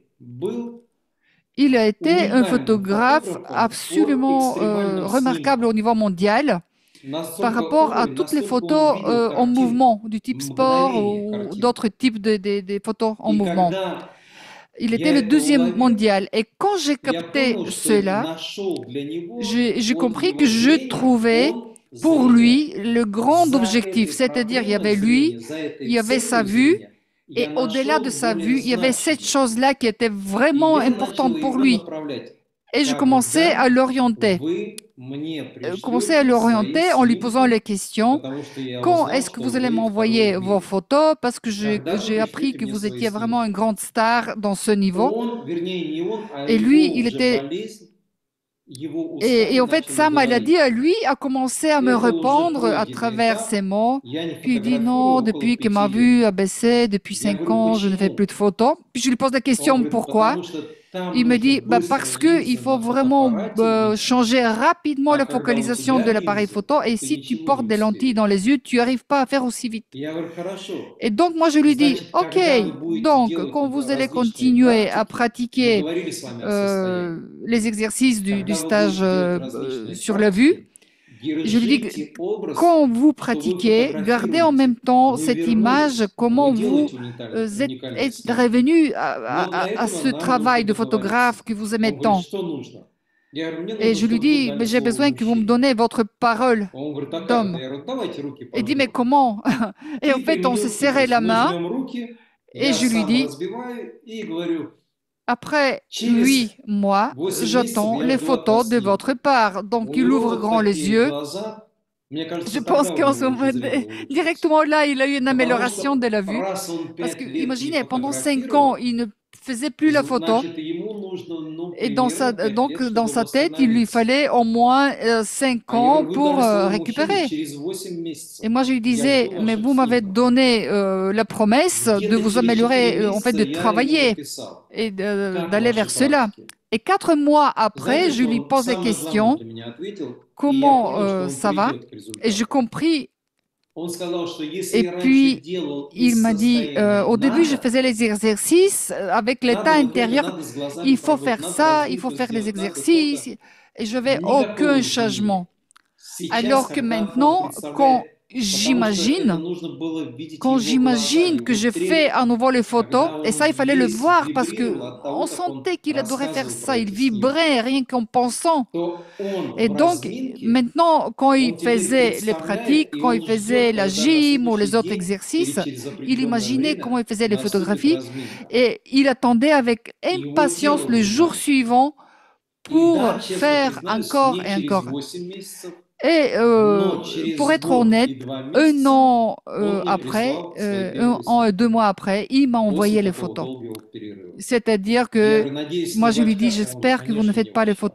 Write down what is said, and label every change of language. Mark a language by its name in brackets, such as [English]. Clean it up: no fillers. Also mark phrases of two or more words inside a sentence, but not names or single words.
[French] Il a été un photographe absolument remarquable au niveau mondial par rapport à toutes les photos en mouvement, du type sport ou d'autres types de photos en mouvement. Il était le deuxième mondial. Et quand j'ai capté cela, j'ai compris que je trouvais pour [Russian] зрение, [French] lui, le grand [Russian] за [French] objectif, [Russian] этой [French] c'est-à-dire il y [Russian] проблемой [French] avait lui, [Russian] зрения, за [French] il [Russian] этой [French] y avait sa [Russian] целью [French] vue, [Russian] зрения, [French] et [Russian] я [French] au-delà de [Russian] нашел [French] sa [Russian] более [French] vue, il y avait cette [Russian] значимое. [French] chose-là qui était [Russian] И [French] vraiment [Russian] я начал [French] importante pour [Russian] его [French] lui. [Russian] направлять. [French] Et je commençais à [Russian] Когда [French] l'orienter. [Russian] вы мне [French] Commençais à [Russian] пришлете свои [French] l'orienter en lui posant les [Russian] снимки, [French] questions. [Russian] потому что я [French] Quand [Russian] узнал, [French] est-ce que [Russian] что [French] vous allez [Russian] вы второй [French] m'envoyer [Russian] в [French] vos [Russian] мире. [French] photos? Parce que [Russian] Когда вы [French] j'ai appris [Russian] пришлете [French] que [Russian] мне [French] vous [Russian] свои [French] étiez vraiment une [Russian] снимки. [French] grande star dans ce niveau. [Russian] Он, вернее, не он, а [French] Et lui, [Russian] его [French] il [Russian] уже [French] était. [Russian] болезнь, его устами [French] Et en fait, [Russian] начали [French] sa maladie [Russian] говорить. [French] à lui a commencé à me [Russian] Это уже [French] répondre à [Russian] пройденный [French] travers [Russian] этап. [French] ses mots. [Russian] Я не [French] Puis il dit [Russian] фотографирую [French] non, [Russian] около [French] depuis que [Russian] 5 [French] ma [Russian] лет. [French] vue a baissé, depuis [Russian] Я [French] 5 [Russian] говорю, [French] ans, je ne fais plus [Russian] почему? [French] de photos. Puis je lui pose la [Russian] Он [French] question [Russian] говорит, [French] pourquoi. [Russian] потому что там [French] Il me [Russian] нужно [French] dit bah, [Russian] быстро [French] parce que il [Russian] влиться [French] faut [Russian] на [French] vraiment [Russian] фотоаппарате видео, [French] changer rapidement [Russian] а [French] la [Russian] когда у [French] focalisation [Russian] тебя [French] de l'appareil [Russian] линзы, [French] photo. Et [Russian] ты [French] si tu [Russian] ничего [French] portes [Russian] не [French] des lentilles [Russian] успеешь. [French] dans les yeux, tu n'arrives pas à faire aussi vite. [Russian] Я говорю, хорошо. [French] Et donc, moi, je lui dis, [Russian] Значит, [French] OK, [Russian] когда вы будете [French] donc, [Russian] делать [French] quand vous allez [Russian] различные [French] continuer à [Russian] практики, мы [French] pratiquer [Russian] говорили с вами о состоянии, [French] les exercices du [Russian] когда вы [French] stage [Russian] будете делать различные [French] sur la vue, [Russian] практики, [French] je lui dis que [Russian] держите образ, [French] quand vous [Russian] что вы [French] pratiquez, gardez en même [Russian] фотографируете. [French] temps [Russian] Вы [French] cette image, [Russian] вернулись, [French] comment [Russian] вы [French] vous [Russian] делаете уникальные [French] êtes [Russian] снимки. [French] revenu [Russian] Но для [French] à [Russian] этого [French] ce [Russian] нам [French] travail de [Russian] нужно договориться. [French] photographe que vous aimez [Russian] Он говорит, [French] tant. [Russian] что нужно? Я говорю, мне [French] Et [Russian] нужно, [French] je lui [Russian] чтобы вы [French] dis, [Russian] дали [French] mais j'ai [Russian] слово [French] besoin que vous me [Russian] мужчине. [French] donnez votre parole [Russian] Он говорит, а как это? [French] d'homme. [Russian] Я говорю, давайте руки [French] Il dit, mais [Russian] пожмем. [French] comment? Et en [Russian] И [French] fait, on se [Russian] приведем [French] serrait [Russian] хитрость. [French] la [Russian] Мы [French] main [Russian] жмем руки, [French] et [Russian] я [French] je lui [Russian] сам [French] dis, [Russian] разбиваю и говорю, [French] après [Russian] через [French] lui, moi, [Russian] 8 месяцев [French] j'attends [Russian] я [French] les [Russian] жду от вас [French] photos de [Russian] снимки. [French] votre part. Donc, [Russian] У [French] il [Russian] него [French] ouvre [Russian] вот [French] grand les [Russian] такие [French] yeux. [Russian] глаза. Мне [French] Je [Russian] кажется, [French] pense [Russian] тогда у [French] qu'en [Russian] него [French] ce [Russian] уже [French] moment, [Russian] зрение улучшилось. [French] directement là, il a eu une [Russian] Потому [French] amélioration de [Russian] что [French] la vue. [Russian] раз он [French] Parce [Russian] 5 [French] que, [Russian] лет не [French] imaginez, pendant 5 ans, [Russian] фотографировал, [French] il ne faisait plus la photo. [Russian] значит, ему нужно, ну, [French] Et dans sa, [Russian] примерно 5 [French] donc, [Russian] лет, [French] dans [Russian] чтобы [French] sa tête, il lui [Russian] восстановиться. [French] fallait au moins 5 [Russian] А я [French] ans [Russian] говорю, вы [French] pour [Russian] дали слово мужчине [French] récupérer. [Russian] через 8 месяцев. [French] Et moi, je lui [Russian] Я [French] disais, [Russian] жду [French] mais [Russian] ваших [French] vous m'avez [Russian] снимков. [French] donné la promesse de [Russian] Где-то [French] vous [Russian] через 4 [French] améliorer, en fait, [Russian] месяца [French] de [Russian] я ему [French] travailler [Russian] написал, [French] et [Russian] как [French] d'aller [Russian] ваши [French] vers cela. [Russian] практики. [French] Et 4 mois après, [Russian] Знаете, [French] je [Russian] что [French] lui [Russian] он [French] pose la [Russian] самое главное [French] question, [Russian] для меня ответил, и я [French] comment [Russian] понял, что он [French] ça va? [Russian] придет к [French] Et [Russian] результату. [French] j'ai compris. [Russian] Он сказал, что если [French] Et [Russian] я раньше [French] puis, [Russian] делал [French] il [Russian] из [French] m'a dit, [Russian] состояния [French] au début, je [Russian] надо, [French] faisais les exercices avec l'état [Russian] надо вот это, [French] intérieur. [Russian] надо с глазами [French] Il faut [Russian] поработать, [French] faire [Russian] надо [French] ça, il faut [Russian] развить, [French] faire les [Russian] сделать, надо [French] exercices. [Russian] то-то. [French] Et je n'avais [Russian] Никакого [French] aucun [Russian] изменения. [French] changement. [Russian] Сейчас, [French] Alors que [Russian] когда он [French] maintenant, quand [Russian] представляет, потому что это [French] j'imagine, [Russian] нужно было видеть [French] quand [Russian] его глаза, [French] j'imagine [Russian] его [French] que je fais [Russian] трепет, [French] à nouveau les photos, [Russian] когда [French] et ça, il [Russian] он [French] fallait le [Russian] весь [French] voir parce [Russian] вибрировал [French] que [Russian] от того, [French] on [Russian] как он [French] sentait qu'il devrait faire [Russian] рассказывал [French] ça. [Russian] про [French] Il [Russian] эти снимки, [French] vibrait rien qu'en pensant. [Russian] то он [French] Et [Russian] в [French] donc, [Russian] разминке, [French] maintenant, quand il [Russian] он теперь [French] faisait les [Russian] представляет, [French] pratiques, [Russian] и [French] quand il [Russian] он [French] faisait [Russian] ждет, [French] la [Russian] когда на [French] gym ou les [Russian] следующий [French] autres [Russian] день или [French] exercices, [Russian] через [French] il [Russian] определенное [French] imaginait comment il [Russian] время [French] faisait les [Russian] наступит [French] photographies [Russian] разминка. [French] et il attendait avec [Russian] И его [French] impatience [Russian] тело [French] le jour [Russian] знает. [French] suivant [Russian] И [French] pour [Russian] да, честно [French] faire [Russian] признаюсь, [French] encore [Russian] не [French] et [Russian] через [French] encore. [Russian] 8 месяцев, [French] Et [Russian] но [French] pour [Russian] через [French] être [Russian] год [French] honnête, [Russian] и 2 [French] un [Russian] месяца [French] an [Russian] он мне [French] après, [Russian] прислал свои [French] 1 [Russian] первые [French] an et [Russian] снимки [French] 2 mois après, il m'a [Russian] после [French] envoyé les [Russian] такого [French] photos. [Russian] долгого перерыва. [French] C'est-à-dire [Russian] Я [French] que [Russian] говорю, надеюсь, [French] moi, [Russian] не в [French] je lui dis, [Russian] очках? Он говорит, [French] j'espère que vous ne [Russian] конечно, [French] faites [Russian] не в [French] pas les [Russian] очках.